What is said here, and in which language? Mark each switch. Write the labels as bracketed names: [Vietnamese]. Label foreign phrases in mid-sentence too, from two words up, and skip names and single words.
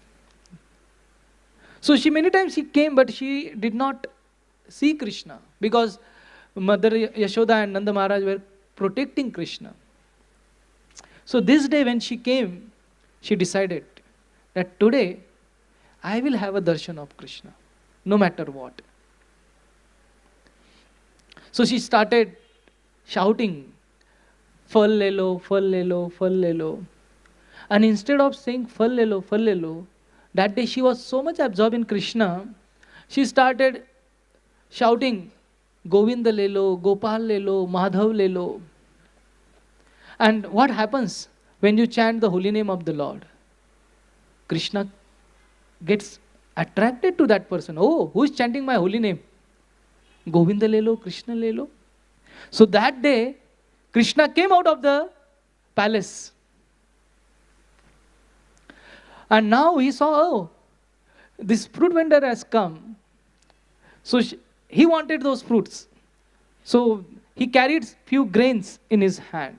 [English] So she many times she came, but she did not see Krishna because Mother Yashoda and Nanda Maharaj were protecting Krishna. So this day when she came, she decided that today I will have a darshan of Krishna, no matter what. So she started shouting, [Hindi] "फल ले लो, फल ले लो, फल ले लो." [English] And instead of saying [Hindi] "फल ले लो, फल ले लो," [English] that day she was so much absorbed in Krishna, she started shouting, [Hindi] "गोविंदा ले लो, गोपाल ले लो, माधव ले लो." [English] And what happens when you chant the holy name of the Lord? Krishna gets attracted to that person. Oh, who is chanting my holy name? [Hindi] गोविंदा ले लो, कृष्णा ले लो. [English] So that day, Krishna came out of the palace. And now he saw, oh, this fruit vendor has come. So he wanted those fruits. So he carried few grains in his hand.